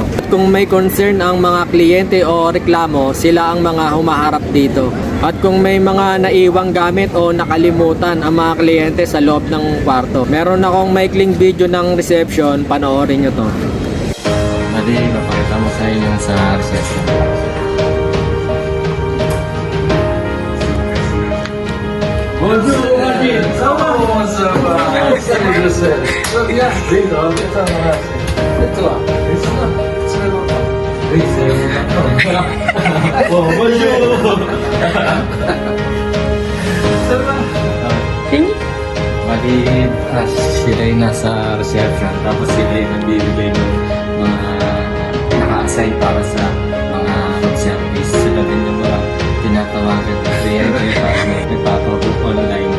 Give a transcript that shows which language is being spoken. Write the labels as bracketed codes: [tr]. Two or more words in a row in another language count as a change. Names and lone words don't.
[tl] Kung may concern ang mga kliyente o reklamo, sila ang mga humaharap dito. At kung may mga naiwang gamit o nakalimutan ang mga kliyente sa loob ng kwarto, meron akong maikling video ng reception, panoorin nyo to. Mali, papakita mo sa inyo sa reception. [fr] Bonjour, Roger. Ça va? Comment ça va? Salut, je sais. Ça va bien? Oui, non, bien, ça va. Et toi? Et ça va? Ça va? Oui, c'est bon. Bon, bonjour. Ça va? [tl] Mali, sila yung nasa reception, tapos sila yung nagbibigay ng mga naka-assign para sa mga mag-service. Sila din yung mga tinatawagan na kliyente para nagpapabook online.